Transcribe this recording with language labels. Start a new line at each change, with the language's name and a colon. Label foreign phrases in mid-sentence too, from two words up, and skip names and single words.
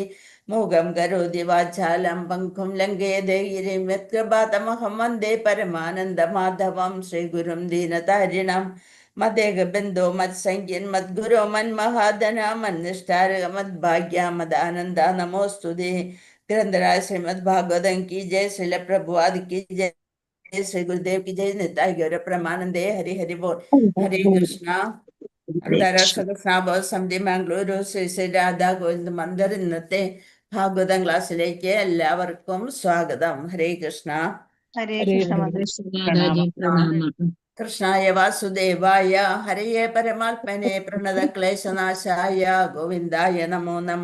Sanskrit: മൂകം കരോതി വാചാലം പങ്കും ലംഘയതേ ഗിരിം യത്കൃപാതമഹം വന്ദേ പരമാനന്ദ മാധവം ശ്രീഗുരും ദീനതാരിണം. മദേഹബന്ധോ മത്സംഖ്യൻ മദ്ഗുരോ മന്മഹാദന മന്നിഷ്ഠാരക മദ്ഭാഗ്യ മദാനന്ദ നമോസ്തുതേ.
Hindi: ഗ്രന്ഥരായ ശ്രീമദ് ഭാഗവതം की जय, श्रील प्रभुपाद की जय, श्री गुरुदेव की जय.
Bangla: নিতাই গৌর প্রেমানন্দে. হরি হরি বোল. হরে কৃষ্ণ.
Malayalam: അന്താരാഷ്ട്ര സമിതി മാംഗ്ലൂരു ശ്രീ ശ്രീ രാധാ ഗോവിന്ദ് മന്ദിർ ഇന്നത്തെ ഭാഗവതം ക്ലാസ്സിലേക്ക് എല്ലാവർക്കും സ്വാഗതം. ഹരേ കൃഷ്ണ. ഹരേ ഹരേ കൃഷ്ണ കൃഷ്ണ മാതാജി. മാതാജി പ്രണാമം.
Sanskrit: കൃഷ്ണായ വാസുദേവായ ഹരയെ പരമാത്മനെ പ്രണതക്ലേശനാശായ ഗോവിന്ദായ നമോ നമ.